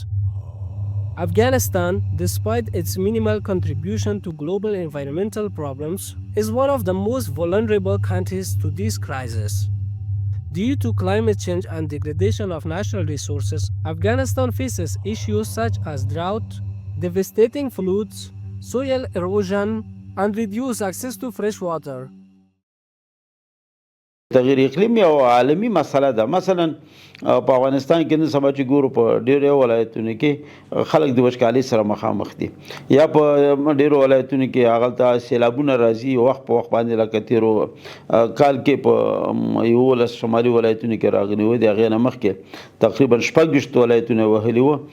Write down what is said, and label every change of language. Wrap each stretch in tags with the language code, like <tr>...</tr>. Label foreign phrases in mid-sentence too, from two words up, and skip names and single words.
<en>Afghanistan, despite its minimal contribution to global environmental problems, is one of the most vulnerable countries to these crises. Due to climate change and degradation of natural resources, Afghanistan faces issues such as drought, devastating floods, soil erosion, and reduced access to fresh water.</en> <ps>تغیر اقلیم یو عالمی مسله ده. مثلا په افغانستان کې نن سبا چې ګورو په ډېرو ولایتونو کې خلک د وچکالۍ سره مخامخ دي، یا په ډېرو ولایتونو کې هغلته سیلابونه راځي، وخت په وخت باندې لکه تېرو کال کې په 11 شمالي ولایتونو کې راغلي وو، د هغې نه مخکې تقریبا 26 ولایتونه وهلي وو.</ps>